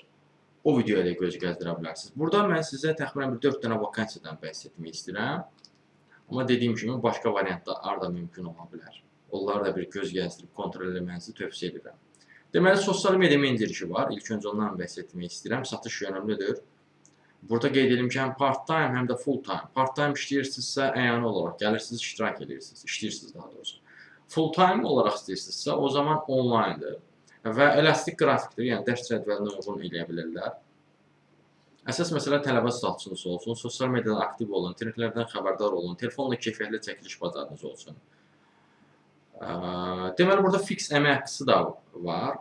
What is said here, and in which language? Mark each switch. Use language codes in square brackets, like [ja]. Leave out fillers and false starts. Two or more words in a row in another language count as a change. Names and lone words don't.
[az] O videoya da göz gəzdirə bilərsiniz. Burada mən sizə təxminən bir 4 dənə vakansiyadan bəhs etmək istəyirəm. Amma dediyim kimi, başqa variantlar da mümkün ola bilər. Onları da bir göz gəzdirib kontrol eləmənizi tövsiyə edirəm. Deməli, sosial media meneceri işi var. İlk öncə ondan bəhs etmək istəyirəm. Satış yönümlüdür. Burada qeyd edim ki, həm part-time, həm də full-time. Part-time işləyirsinizsə, əyani olaraq gəlirsiniz, iştirak edirsiniz, işləyirsiniz daha doğrusu. Full-time olaraq istəyirsinizsə, o zaman online'dır və elastik qrafikdir, yəni dərs cədvəlinə uyğun eləyə bilirlər. Əsas məsələ tələbə statusunuz olsun, sosial mediada aktiv olun, trendlərdən xəbərdar olun, telefonla keyfiyyətli çəkiliş bacarınız olsun. Deməli, burada fix əmək haqqısı da var.